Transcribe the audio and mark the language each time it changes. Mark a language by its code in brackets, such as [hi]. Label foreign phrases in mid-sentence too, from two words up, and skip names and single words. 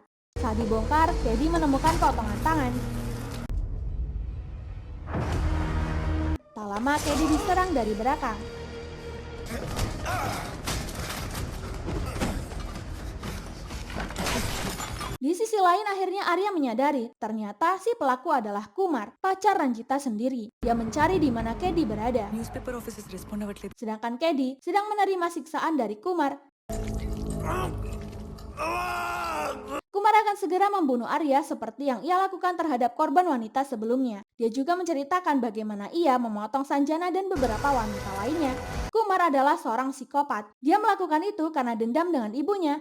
[id] Saat dibongkar, Kedi menemukan potongan tangan. Tak lama Kedi diserang dari belakang. Di sisi lain akhirnya Arya menyadari ternyata si pelaku adalah Kumar, pacar Ranjita sendiri. Dia mencari di mana Kedi berada. [en] newspaper officers respond [te] అవ్వట్లేదు. [id] Sedangkan Kedi sedang menerima siksaan dari Kumar. Kumar akan segera membunuh Arya seperti yang ia lakukan terhadap korban wanita sebelumnya. Dia juga menceritakan bagaimana ia memotong Sanjana dan beberapa wanita lainnya. Kumar adalah seorang psikopat. Dia melakukan itu karena dendam dengan ibunya.